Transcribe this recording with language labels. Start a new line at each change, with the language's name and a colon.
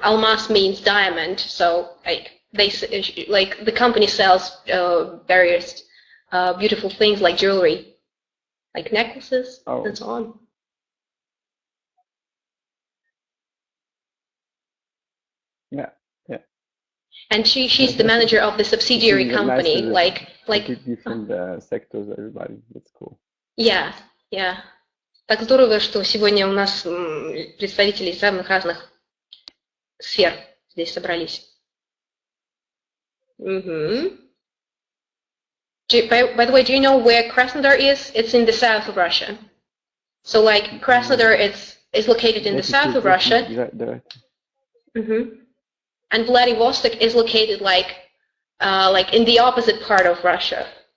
English: Almas means diamond, so like the company sells various beautiful things like jewelry, like necklaces and so on. Yeah. And she's the manager of the subsidiary company, nice like different sectors, everybody. That's cool. Yeah.
Russian: Так здорово, что сегодня у нас представители из самых разных сфер здесь собрались.
English: By the way, do you know where Krasnodar is? It's in the south of Russia. So like Krasnodar is located in the south of Russia. And Vladivostok is located like in the opposite part of Russia.